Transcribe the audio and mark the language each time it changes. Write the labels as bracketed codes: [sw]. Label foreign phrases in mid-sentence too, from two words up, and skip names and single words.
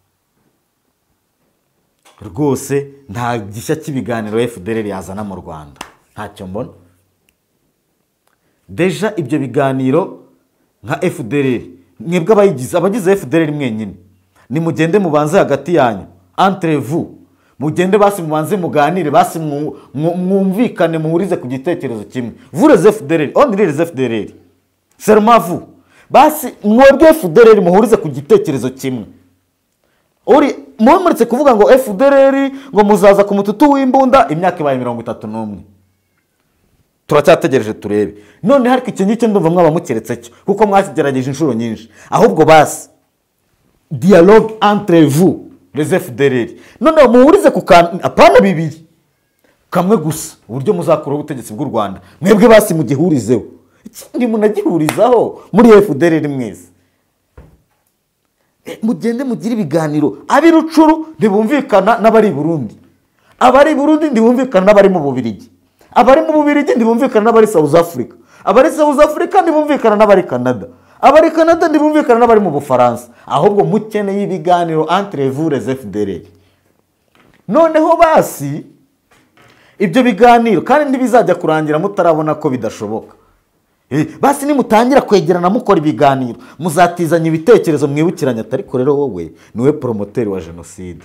[rw] Rwose nta gishya cy'ibiganiro FDLR yazana mu Rwanda, ntacyo mbona. Deja ibyo biganiro nka FDLR, mwebwe abagize FDLR mwenyine, ni mugende mubanze hagati yanyu, [fr] entre vous, [rw] mugende basi mubanze muganire, basi mwumvikane, muhurize ku gitekerezo kimwe. [fr] Vous les FDLR, only les FDLR, seulement vous, [rw] basi mwebwe FDLR muhurize ku gitekerezo kimwe. Uri muretse kuvuga ngo FDLR ngo muzaza ku mututu w'imbunda, imyaka ibaye 31. Turacyategereje turebe. None hariko iki ngicyo ndumva mwaba mukeretse cyo, kuko mwakigerageje inshuro nyinshi. Ahubwo basi [fr] dialogue entre vous les FDLR, [rw] none muhurize ku apana bibiri, kamwe gusa, uburyo muzakura ubutegetsi bw'u Rwanda. Mwebwe basi mugihurizeho, ikindi munagihurizaho muri FDLR mwese. Mugende mugire ibiganiro. Abirucuru ntibumvikana n'abari Burundi, abari Burundi ntibumvikana n'abari mu Bubiligi, abari mu Bubiligi ntibumvikana n'abari South Africa, abari South Africa ntibumvikana n'abari Canada, abari Canada ntibumvikana n'abari mu Bufaransa. Ahubwo mukeneye ibiganiro [fr] entre vous les FDLR. [rw] Noneho basi ibyo biganiro kandi ntibizajya kurangira mutarabona ko bidashoboka. Basi nimutangira kwegerana mukora ibiganiro, muzatizanya ibitekerezo, mwibukiranya atari ko rero wowe niwe promoteur wa genocide.